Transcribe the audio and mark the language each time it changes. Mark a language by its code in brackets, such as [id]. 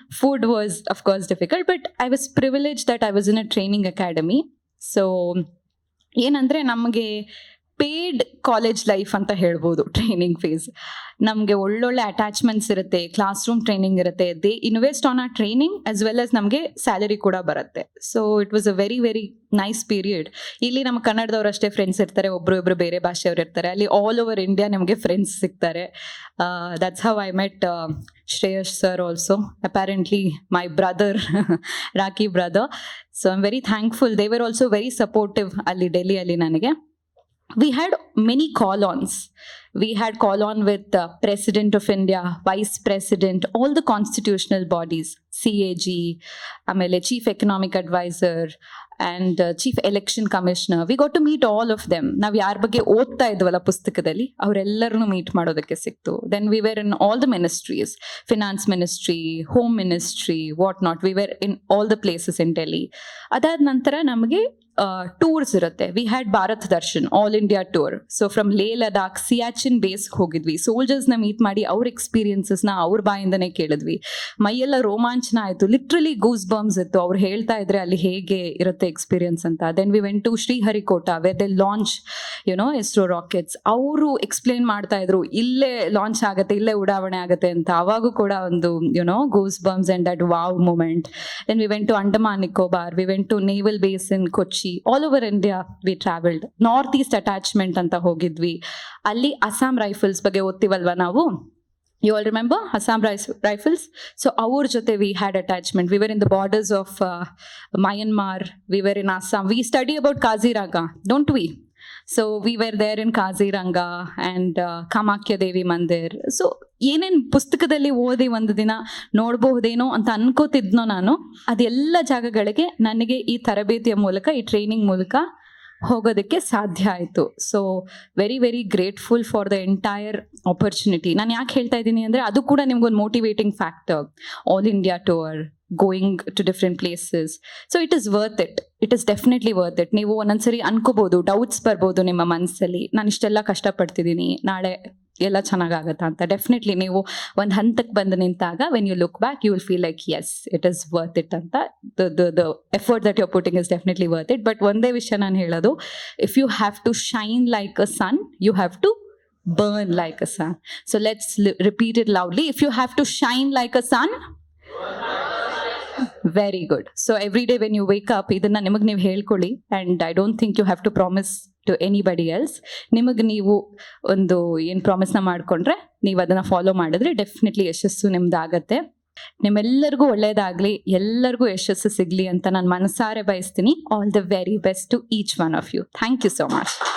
[en] Food was of course difficult, but I was privileged that I was in a training academy. [kn] So ಏನಂದರೆ ನಮಗೆ paid college life ಅಂತ ಹೇಳ್ಬೋದು. Training face ನಮಗೆ ಒಳ್ಳೊಳ್ಳೆ attachments ಇರುತ್ತೆ, class room training ಇರುತ್ತೆ, [en] they invest on ಆ training as well as [kn] ನಮಗೆ ಸ್ಯಾಲರಿ ಕೂಡ ಬರುತ್ತೆ. [en] So it was a very very nice period. [kn] ಇಲ್ಲಿ ನಮ್ಮ ಕನ್ನಡದವ್ರು ಅಷ್ಟೇ ಫ್ರೆಂಡ್ಸ್ ಇರ್ತಾರೆ, ಒಬ್ರು ಬೇರೆ ಭಾಷೆಯವ್ರು ಇರ್ತಾರೆ. [en] ಅಲ್ಲಿ all over India [kn] ನಮಗೆ ಫ್ರೆಂಡ್ಸ್ ಸಿಗ್ತಾರೆ. [en] That's how I met Shreyas sir also, apparently my brother, Rocky brother. So I am very thankful. They were also very supportive [kn] ಅಲ್ಲಿ ಡೆಲ್ಲಿಯಲ್ಲಿ ನನಗೆ. [en] We had many call-ons. We had call-on with President of India, Vice President, all the constitutional bodies, CAG, amele Chief Economic Advisor, and Chief Election Commissioner. We got to meet all of them. [kn] Now ಯಾರ ಬಗ್ಗೆ ಓದ್ತಾ ಇದ್ವಲ್ಲ ಪುಸ್ತಕದಲ್ಲಿ, ಅವರೆಲ್ಲರನ್ನು meet ಮಾಡೋದಕ್ಕೆ ಸಿಕ್ತು. [en] Then we were in all the ministries, Finance Ministry, Home Ministry, what not. We were in all the places in Delhi. [kn] ಅದಾದ ನಂತರ ನಮಗೆ tours ಇರುತ್ತೆ. [en] We had Bharat Darshan all India tour. [kn] So from ಲೇ ಲದಾಖ್ ಸಿಯಾಚಿನ್ ಬೇಸ್ಗೆ ಹೋಗಿದ್ವಿ. ಸೋಲ್ಜರ್ಸ್ನ ಮೀಟ್ ಮಾಡಿ ಅವ್ರ ಎಕ್ಸ್ಪೀರಿಯನ್ಸಸ್ನ ಅವ್ರ ಬಾಯಿಂದನೇ ಕೇಳಿದ್ವಿ. ಮೈಯೆಲ್ಲ ರೋಮಾಂಚನ ಆಯಿತು, ಲಿಟ್ರಲಿ ಗೂಸ್ ಬಂಬ್ಸ್ ಇತ್ತು. ಅವ್ರು ಹೇಳ್ತಾ ಇದ್ರೆ ಅಲ್ಲಿ ಹೇಗೆ ಇರುತ್ತೆ ಎಕ್ಸ್ಪೀರಿಯನ್ಸ್ ಅಂತ. [en] Then we went to Sriharikota where they launch ISRO rockets. [kn] ಅವರು ಎಕ್ಸ್ಪ್ಲೇನ್ ಮಾಡ್ತಾ ಇದ್ರು, ಇಲ್ಲೇ ಲಾಂಚ್ ಆಗುತ್ತೆ, ಇಲ್ಲೇ ಉಡಾವಣೆ ಆಗುತ್ತೆ ಅಂತ. ಅವಾಗೂ ಕೂಡ ಒಂದು [en] Goosebumps and that wow moment. Then we went to Andaman Nicobar, we went to naval base in Kochi. All over India we travelled. North east attachment [kn] ಅಂತ ಹೋಗಿದ್ವಿ. ಅಲ್ಲಿ ಅಸ್ಸಾಂ ರೈಫಲ್ಸ್ ಬಗ್ಗೆ ಓದ್ತೀವಲ್ವಾ ನಾವು, [en] you all remember Assam rifles? So our jothe we had attachment. We were in the borders of Myanmar. We were in Assam. We study about Kaziranga, don't we? So we were there in Kaziranga and Kamakya Devi Mandir. [kn] So ಏನೇನು ಪುಸ್ತಕದಲ್ಲಿ ಓದಿ ಒಂದು ದಿನ ನೋಡಬಹುದೇನೋ ಅಂತ ಅನ್ಕೋತಿದ್ನೋ ನಾನು, ಅದೆಲ್ಲ ಜಾಗಗಳಿಗೆ ನನಗೆ ಈ ತರಬೇತಿಯ ಮೂಲಕ, ಈ ಟ್ರೈನಿಂಗ್ ಮೂಲಕ ಹೋಗೋದಕ್ಕೆ ಸಾಧ್ಯ ಆಯಿತು. [en] So very very grateful for the entire opportunity. [kn] ನಾನು ಯಾಕೆ ಹೇಳ್ತಾ ಇದ್ದೀನಿ ಅಂದರೆ, ಅದು ಕೂಡ ನಿಮ್ಗೊಂದು motivating factor. [en] All India tour, going to different places. So it is worth it. It is definitely worth it. [kn] ನೀವು ಒಂದೊಂದ್ಸರಿ ಅನ್ಕೋಬೋದು, ಡೌಟ್ಸ್ ಬರ್ಬೋದು ನಿಮ್ಮ ಮನಸ್ಸಲ್ಲಿ, ನಾನು ಇಷ್ಟೆಲ್ಲ ಕಷ್ಟಪಡ್ತಿದ್ದೀನಿ, ನಾಳೆ ಎಲ್ಲ ಚೆನ್ನಾಗಾಗತ್ತಾ ಅಂತ. [en] definitely [kn] ನೀವು ಒಂದು ಹಂತಕ್ಕೆ ಬಂದು ನಿಂತಾಗ, [en] When you look back, you will feel like yes it is worth it ಅಂತ. The effort that you are putting is definitely worth it. But [kn] ಒಂದೇ ವಿಷಯ ನಾನು ಹೇಳೋದು, [en] If you have to shine like a sun, you have to burn like a sun. So let's repeat it loudly. If you have to shine like a sun, very good. So every day when you wake up, [kn] idanna nimage ನೀವು ಹೇಳ್ಕೊಳ್ಳಿ. [en] And I don't think you have to promise to anybody else. [kn] ನಿಮಗೆ ನೀವು ಒಂದು ಏನು ಪ್ರಾಮಿಸ್ನ ಮಾಡಿಕೊಂಡ್ರೆ, ನೀವು ಅದನ್ನು follow ಮಾಡಿದ್ರೆ definitely ಯಶಸ್ಸು ನಿಮ್ದಾಗತ್ತೆ. ನಿಮ್ಮೆಲ್ಲರಿಗೂ ಒಳ್ಳೇದಾಗಲಿ, ಎಲ್ಲರಿಗೂ ಯಶಸ್ಸು ಸಿಗಲಿ ಅಂತ ನಾನು ಮನಸಾರೆ ಬಯಸ್ತೀನಿ. [en] All the very best to each one of you. Thank you so much.